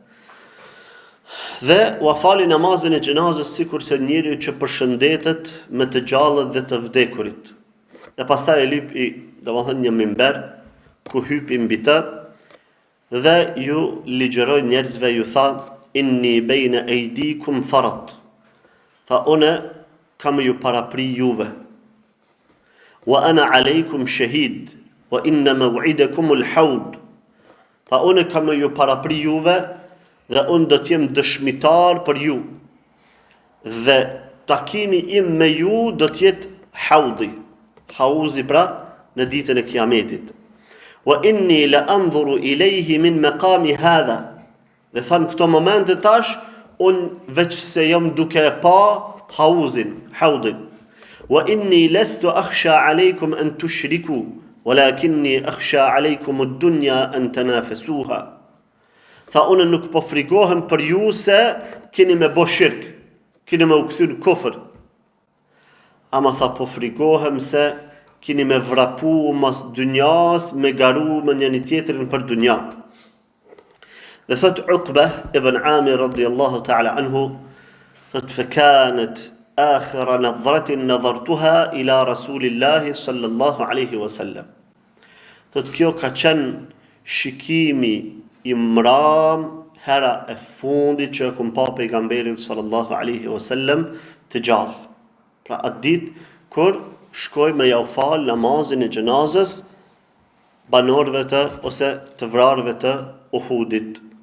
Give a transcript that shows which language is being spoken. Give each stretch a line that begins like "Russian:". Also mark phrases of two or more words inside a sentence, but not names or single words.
Albanian: Dhe u fali namazin e gjenazës sikurse njeriu që përshëndetet me të gjallët dhe të vdekurit. Dhe pastaj e lypi, domethënë, një mimber ku hypi mbi të dhe ju ligjeroi njerëzve, ju tha:
Arabic: إني بين أيديكم فرط.
Albanian: Tha, une kam ju parapri juve.
Arabic: وأنا عليكم شهيد وإن موعدكم الحوض.
Albanian: Tha, une kam ju parapri juve dhe unë do t'jem dëshmitar për ju. Dhe takimi im me ju do t'jetë haudi, hauzi pra në ditën e kiametit.
Arabic: وإني لأنظر إليه من مقامي هذا.
Albanian: Dhe thanë këto momente tash, unë veç se jam duke pa haudin.
Arabic: وإني لست أخشى عليكم أن تشركوا ولكني أخشى عليكم الدنيا أن تنافسوها.
Albanian: Tha, unë nuk po frikohem për ju se keni me bo shirk, keni me u kthy në kufër. Ama tha, po frikohem se keni me vrapu mas dunjas, me garu me njëri tjetrin për dunja. Dhe thot
Arabic: Uqba ibn Amir رضي الله تعالى عنه, thot: فكانت آخر نظرة نظرتها إلى رسول الله صلى الله عليه وسلم.
Albanian: Thot, kjo ka qenë shikimi i mram hera e fundit që kum pa pejgamberin
Arabic: صلى الله عليه وسلم
Albanian: të gjallë. Pra atë ditë kur shkoj me ja u fal namazin e gjenazës banorëve të ose të vrarëve të Uhudit.